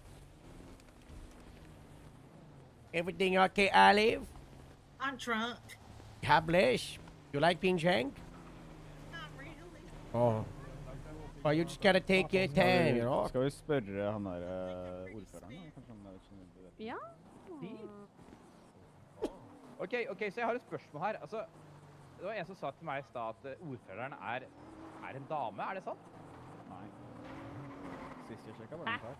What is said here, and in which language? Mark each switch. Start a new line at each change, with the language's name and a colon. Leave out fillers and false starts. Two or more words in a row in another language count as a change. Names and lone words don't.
English: Everything okay, Olive? I'm drunk. God bless. You like being shanked? Oh. Well, you just gotta take your time, you know?
Norwegian: Skal vi spørre han der ordføreren, da? Kanskje han vet. Ja. Ok, så jeg har et spørsmål her. Altså, det var en som sa til meg i stad at ordføreren er en dame, er det sant? Nei. Sist jeg sjekket var det klar.